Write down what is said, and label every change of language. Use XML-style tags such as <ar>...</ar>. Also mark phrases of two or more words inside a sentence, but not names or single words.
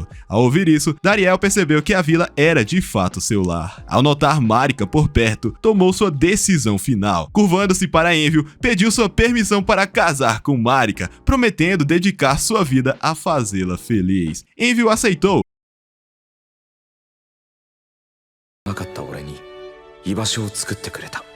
<pt>Ao ouvir isso, Dariel percebeu que a vila era de fato seu lar. Ao notar Marika por perto, tomou sua decisão final. Curvando-se para Envil, pediu sua permissão para casar com Marika, prometendo dedicar sua vida a fazê-la feliz. Envil aceitou.</pt> <ja>なかった俺に居場所を作ってくれた。</ja>